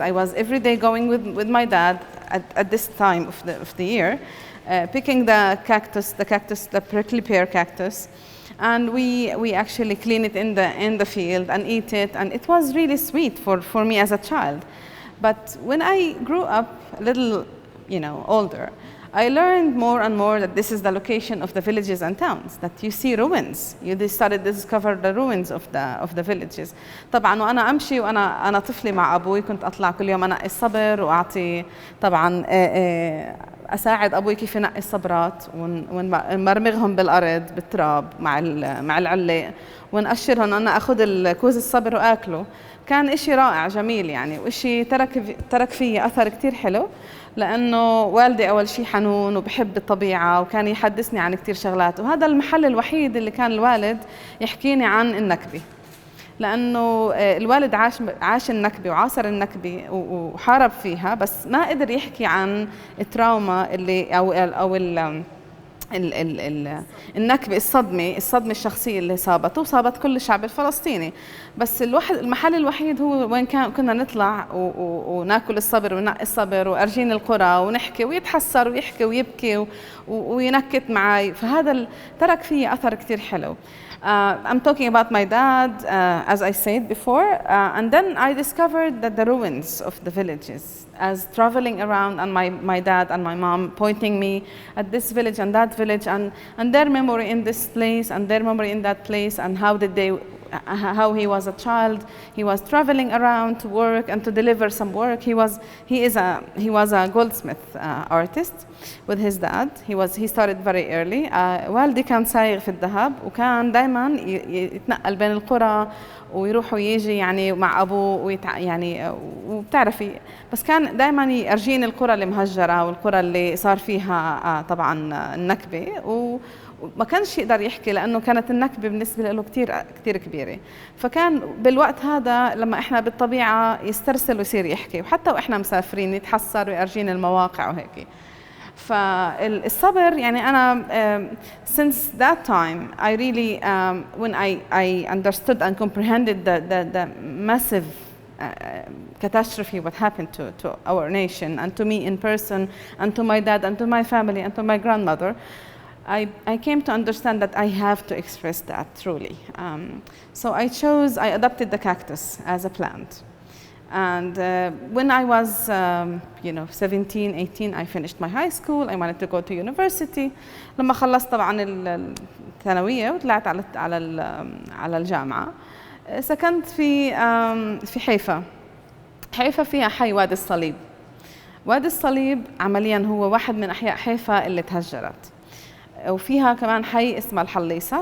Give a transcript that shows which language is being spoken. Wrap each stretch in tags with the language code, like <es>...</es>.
<en>I was every day going with my dad at this time of the year, picking the prickly pear cactus, and we actually clean it in the field and eat it, and it was really sweet for me as a child. But when I grew up a little, older, I learned more and more that this is the location of the villages and towns, that you see ruins. You started to discover the ruins of the villages.</en> <ar>طبعا وأنا أمشي وأنا طفلة مع أبوي كنت أطلع كل يوم أنقي الصبر وأعطي طبعا أساعد أبوي كيف ينقي الصبرات ونمرمغهم بالأرض بالتراب مع العلاق ونقشرهم. أنا أخذ الكوز الصبر وأكله. كان إشي رائع جميل يعني، وإشي ترك فيه أثر كتير حلو، لأنه والدي أول شيء حنون وبحب الطبيعة وكان يحدثني عن كتير شغلات، وهذا المحل الوحيد اللي كان الوالد يحكيني عن النكبة، لأنه الوالد عاش النكبة وعاصر النكبة وحارب فيها، بس ما قدر يحكي عن التراوما اللي أو النكبة، الصدمة الشخصية اللي صابت كل الشعب الفلسطيني. بس المحل الوحيد هو وين كنا نطلع وناكل الصبر وننقي الصبر وأرجين القرى ونحكي ويتحسر ويحكي ويبكي وينكت معي، فهذا ترك فيه أثر كتير حلو.</ar> <en>I'm talking about my dad, as I said before, and then I discovered that the ruins of the villages, as traveling around, and my dad and my mom pointing me at this village and that village, and their memory in this place and their memory in that place, and how he was a child. He was traveling around to work and to deliver some work. He was a goldsmith artist with his dad. He started very early.</en> <ar>والدي كان صايغ في الذهب، وكان دائما يتنقل بين القرى ويروح ويجي يعني مع أبوه يعني وبتعرفي، بس كان دائما يرجين القرى المهجرة والقرى اللي صار فيها طبعا النكبة، وما كانش يقدر يحكي لأنه كانت النكبة بالنسبة له كتير كبيرة. فكان بالوقت هذا لما إحنا بالطبيعة يسترسل ويصير يحكي، وحتى وإحنا مسافرين يتحسر ويرجين المواقع وهيك. فالصبر يعني أنا</ar> <en>since that time I really when I understood and comprehended the massive catastrophe what happened to our nation and to me in person and to my dad and to my family and to my grandmother, I came to understand that I have to express that truly. So I adopted the cactus as a plant. And when I was 17, 18, I finished my high school. I wanted to go to university.</en> <ar>لما خلصت طبعا الثانوية وطلعت على الجامعة، سكنت في حيفا. حيفا فيها حي وادي الصليب. وادي الصليب عمليا هو واحد من أحياء حيفا اللي تهجرت، وفيها كمان حي اسمه الحليصة.</ar>